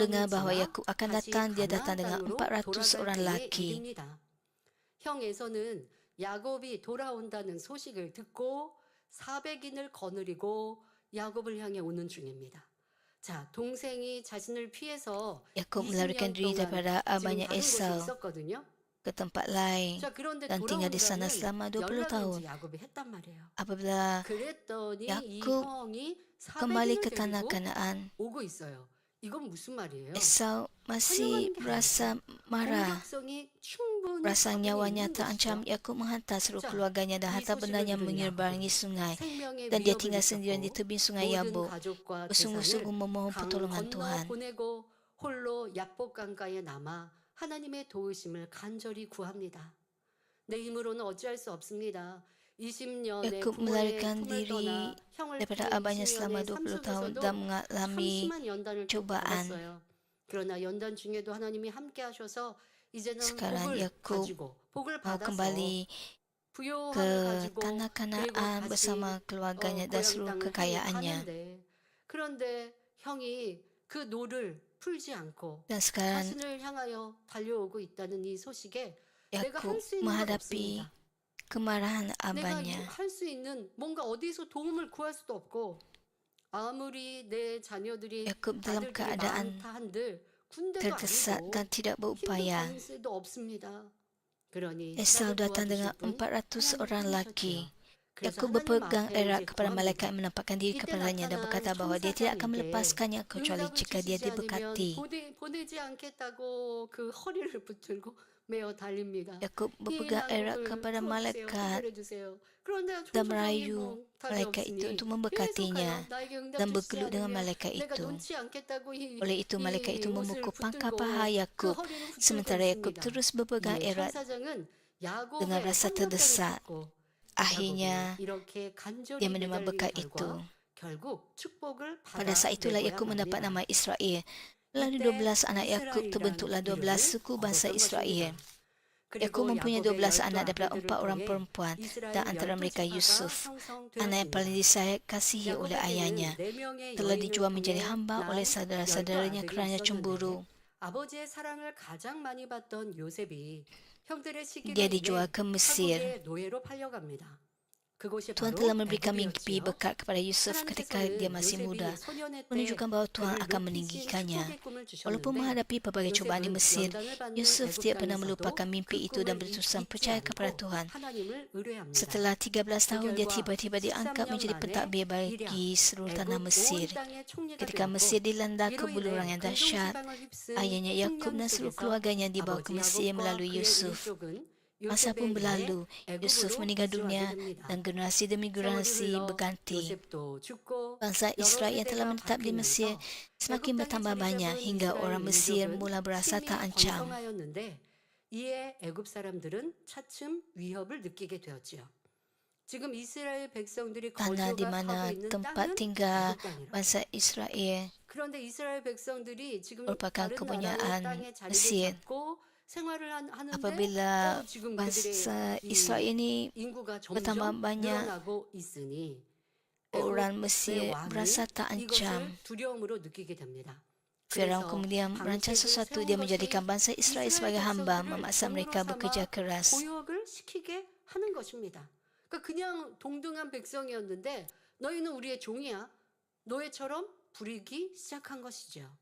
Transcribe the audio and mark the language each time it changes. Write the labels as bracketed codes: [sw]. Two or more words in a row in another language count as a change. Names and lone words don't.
[ms] mendengar bahawa [ko] 지나 [ms] Yakub akan [ko] 다시 [ms] datang, dia datang [ko] 가나안 [ms] dengan [ko] 땅으로 [ms] 400 [ko] 돌아갈 [ms] orang [ko] 때의 [ms] lelaki. [ko] 일입니다. 형 에서는 야곱이 돌아온다는 소식을 듣고 400인을 거느리고 야곱을 향해 오는 중입니다. 자, 동생이 자신을 피해서 [ms] Yakub [ko] 20년 [ms] melarikan diri [ko] 동안 [ms] daripada [ko] 지금 [ms] abahnya [ko] 다른 곳에 [ms] Esau [ko] 있었거든요. [ms] ke tempat lain [ko] 자, 그런데 [ms] dan tinggal di sana [ko] 돌아온다는 [ms] selama 20 [ko] 연락을 [ms] tahun. [ko] 이제 야곱이 했단 말이에요. [ms] Apabila [ko] 그랬더니 이 [ms] Yakub [ko] 형이 [ms] kembali [ko] 400인을 [ms] ke tanah [ko] 데리고 [ms] Kanaan, [ko] 오고 있어요. 이건 무슨 말이에요? [ms] Esau masih [ko] 환영하는 게 [ms] merasa [ko] 아니죠. [ms] marah. [ko] 공격성이 충분히 [ms] Rasa [ko] 가군에 [ms] nyawanya [ko] 있는 [ms] terancam, [ko] 것이죠. [ms] Yakub menghantar seluruh [ko] 자, [ms] keluarganya dan [ko] 이 [ms] harta [ko] 소식을 [ms] bendanya [ko] 들은 [ms] menyeberangi [ko] 야곱은 [ms] sungai. [ko] 생명의 [ms] Dan dia [ko] 위협을 [ms] tinggal sendirian di [ko] 느꼈고 [ms] tebing sungai [ko] 모든 [ms] Yabok, [ko] 가족과 재산을 [ms] bersungguh-sungguh memohon [ko] 강 [ms] pertolongan [ko] 건너 [ms] Tuhan. [ko] 보내고 홀로 야복 강가에 남아 하나님의 도우심을 간절히 구합니다. 내 힘으로는 어찌할 수 없습니다. 20년의 [ms] Yakub [ko] 부모의 [ms] melarikan [ko] 품을 [ms] diri [ko] 떠나 형을 [ms] daripada [ko] 피해 [ms] abahnya selama [ko] 20년의 삶 [ms] 20 tahun [ko] 속에서도 [ms] dan mengalami [ko] 참심한 연단을 또 [ms] cobaan. [ko] 벌였어요. 그러나 연단 중에도 하나님이 함께 하셔서 이제는 [ms] Sekarang [ko] 복을 [ms] Yakub [ko] 가지고 복을 [ms] mau [ko] 받아서 [ms] kembali [ko] 부요함을 [ms] ke [ko] 가지고 [ms] tanah [ko] 그리고 [ms] Kanaan [ko] 다시 [ms] bersama keluarganya dan [ko] 고향 [ms] seluruh [ko] 땅을 향해 [ms] kekayaannya. [ko] 가는데 그런데 형이 그 노를 풀지 않고 [ms] Dan sekarang [ko] 자신을 향하여 달려오고 있다는 이 소식에 내가 [ms] Yakub [ko] 할 수 있는 건 [ms] menghadapi [ko] 없습니다. [ms] kemarahan [ko] 내가 [ms] abahnya. [ko] 할 수 있는 뭔가 어디서 도움을 구할 수도 없고 아무리 내 자녀들이 [ms] Yakub dalam [ko] 아들들이 [ms] keadaan [ko] 많다 한들 군대도 [ms] terdesak [ko] 아니고 [ms] dan tidak [ko] 힘도 [ms] berupaya. [ko] 다닐 수도 없습니다. 그러니 [ms] Esau [ko] 나를 [ms] datang dengan [ko] 도와주실 분 [ms] 400 orang [ko] 하나님 [ms] lelaki. [ko] 뿐이셨지요. 그래서 [ms] Yakub [ko] 하나님 [ms] berpegang [ko] 앞에 [ms] erat [ko] 이제 [ms] kepada malaikat [ko] 구합니다. [ms] yang menampakkan diri [ko] 이때 [ms] kepadanya dan berkata [ko] 나타난 [ms] bahawa dia tidak akan [ko] 천사장에게 [ms] melepaskannya kecuali [ko] 응답을 [ms] jika dia [ko] 주시지 않으면 [ms] diberkati. [ko] 보내지 않겠다고 그 허리를 붙들고 메어 달립니다. [ms] Yakub [ko] 이 [ms] berpegang erat [ko] 난국을 [ms] kepada [ko] 풀어주세요. [ms] malaikat [ko] 해결해 주세요. 그런데 [ms] dan [ko] 천사장이 [ms] merayu [ko] 뭐 답이 [ms] malaikat itu [ko] 없으니 [ms] untuk [ko] 계속하여 [ms] memberkatinya [ko] 나에게 응답 [ms] dan [ko] 주시지 [ms] bergelut dengan [ko] 않으면 [ms] malaikat [ko] 내가 [ms] itu. [ko] 놓지 않겠다고 [ms] Oleh itu malaikat [ko] 이 [ms] itu [ko] 옷을 [ms] memukul pangkal [ko] 붙들고 [ms] paha [ko] 그 [ms] Yakub, [ko] 허리를 붙들고 [ms] sementara Yakub [ko] 있습니다. [ms] terus berpegang [ko] 이에 [ms] erat [ko] 천사장은 [ms] dengan [ko] 야곱의 [ms] rasa [ko] 환갑장을 [ms] terdesak. [ko] 잡고 [ms] Akhirnya [ko] 야곱이 이렇게 간절히 [ms] dia menerima [ko] 매달린 [ms] berkat [ko] 결과 [ms] itu. [ko] 결국 축복을 [ms] Pada saat itulah [ko] 받아내고야 [ms] Yakub mendapat nama [ko] 맙니다. [ms] Israel. Melalui [ko] 이때 [ms] 12 anak Yakub [ko] 이스라엘이라는 [ms] terbentuklah 12 [ko] 이름을 [ms] suku bangsa [ko] 얻었던 [ms] Israel. [ko] 것입니다. [ms] Yakub [ko] 그리고 [ms] mempunyai [ko] 야곱의 [ms] 12 [ko] 12 [ms] anak daripada [ko] 아들들을 [ms] 4 orang [ko] 통해 [ms] perempuan dan [ko] 이스라엘 [ms] antara [ko] 12 [ms] mereka [ko] 지파가 [ms] Yusuf, anak yang paling [ko] 형성되었습니다. [ms] dikasihi oleh ayahnya, [ko] 야곱에게는 4명의 [ms] telah [ko] 여인을 [ms] dijual menjadi [ko] 통해 [ms] hamba oleh [ko] 난 12 [ms] saudara-saudaranya [ko] 아들이 [ms] kerana [ko] 있었는데 [ms] cemburu. [ko] 아버지의 사랑을 가장 많이 받던 요셉이 형들의 시기가 [ms] Dia dijual [ko] 임해 [ms] ke Mesir. [ko] 타국의 노예로 팔려갑니다. 그곳이 [ms] Tuhan [ko] 바로 [ms] telah memberikan mimpi [ko] 애굽이었지요. [ms] berkat kepada Yusuf ketika dia [ko] 하나님께서는 [ms] masih muda, [ko] 요셉이 소년의 때 [ms] menunjukkan bahawa Tuhan [ko] 그를 [ms] akan [ko] 높이신 [ms] meninggikannya. [ko] 축복의 꿈을 [ms] Walaupun [ko] 주셨는데 [ms] menghadapi pelbagai cubaan di [ko] 요셉은 [ms] Mesir, [ko] 연단을 받는 [ms] Yusuf [ko] 애굽 [ms] tidak pernah [ko] 땅에서도 [ms] melupakan [ko] 그 [ms] mimpi itu dan [ko] 꿈을 [ms] berterusan [ko] 잊지 [ms] percaya kepada [ko] 않고 [ms] Tuhan. [ko] 하나님을 의뢰합니다. [ms] Setelah 13 tahun, dia [ko] 결과 [ms] tiba-tiba diangkat [ko] 13년 [ms] menjadi [ko] 만에 [ms] pentadbir [ko] 일약 [ms] bagi seluruh tanah [ko] 애굽 온 [ms] Mesir. [ko] 땅의 총리가 [ms] Ketika [ko] 되었고 [ms] Mesir dilanda [ko] 이로 [ms] kebuluran [ko] 인해 [ms] yang dahsyat, [ko] 근동지방을 휩쓴 [ms] ayahnya Yakub [ko] 풍년 [ms] dan seluruh [ko] 속에서 [ms] keluarganya dibawa ke [ko] 아버지 [ms] Mesir [ko] 야곱과 [ms] melalui [ko] 그의 [ms] Yusuf. [ko] 일족은 [ms] Masa pun [ko] 요셉에 의해 [ms] berlalu, Yusuf [ko] 애굽으로 [ms] meninggal [ko] 이주하게 [ms] dunia [ko] 됩니다. [ms] dan generasi demi [ko] 세월이 [ms] generasi [ko] 흘러 [ms] berganti. [ko] 요셉도 죽고 [ms] Bangsa [ko] 여러 [ms] Israel yang telah [ko] 세대가 [ms] menetap di Mesir [ko] 바뀌면서 [ms] semakin [ko] 애굽 땅에 [ms] bertambah [ko] 자리 [ms] banyak [ko] 잡은 [ms] hingga [ko] 이스라엘 [ms] orang Mesir [ko] 민족은 [ms] mula berasa [ko] 힘이 [ms] terancam. [ko] 번성하였는데 이에 애굽 사람들은 차츰 위협을 느끼게 되었지요. 지금 이스라엘 백성들이 [ms] Tanah di mana [ko] 거주하고 있는 [ms] tempat [ko] 땅은 [ms] tinggal [ko] 애굽 땅이라. [ms] bangsa Israel [ko] 그런데 이스라엘 백성들이 지금 [ms] merupakan [ko] 다른 나라의 [ms] kepunyaan [ko] 땅에 자리를 [ms] Mesir. [ko] 잡고 생활을 하는데 [ms] Apabila [ko] 지금 [ms] bangsa [ko] 그들의 [ms] Israel [ko] 이 [ms] ini [ko] 인구가 [ms] bertambah [ko] 점점 [ms] banyak, [ko] 늘어나고 있으니 [ms] orang [ko] 애굽의 [ms] Mesir [ko] 왕이 [ms] berasa terancam. [ko] 이것을 두려움으로 느끼게 됩니다. [ms] Firaun [ko] 그래서 [ms] kemudian merancang [ko] 방책을 [ms] sesuatu. [ko] 세운 [ms] Dia [ko] 것이 [ms] menjadikan bangsa Israel sebagai hamba, [ko] 백성들을 [ms] memaksa [ko] 종으로 [ms] mereka [ko] 삼아 [ms] bekerja keras. [ko] 고역을 시키게 하는 것입니다. 그러니까 그냥 동등한 백성이었는데 너희는 우리의 종이야. 노예처럼 부리기 시작한 것이죠.